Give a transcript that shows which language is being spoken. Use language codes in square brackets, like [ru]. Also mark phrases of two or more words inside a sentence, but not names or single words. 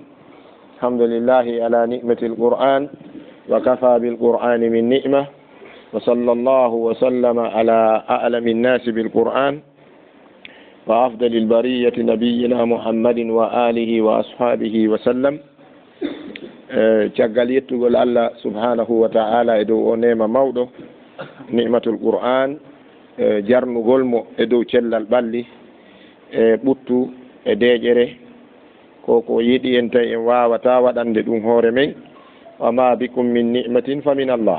[ar] الحمد لله على نعمة القرآن وكفى بالقرآن من نعمة وصلى الله وسلم على أعلم الناس بالقرآن وأفضل البرية نبينا محمد وآله وأصحابه وسلم. [ff] caggal yettugol [ar] الله سبحانه وتعالى [ff] e dow o nema mawɗo [ar] نعمة القرآن [ff] jarnugol mo e dow cellal ɓalli e ɓuttu e deƴere koko yiɗi en tawi en wawata waɗande ɗum hoore men [ar] وما بكم من نعمة فمن الله.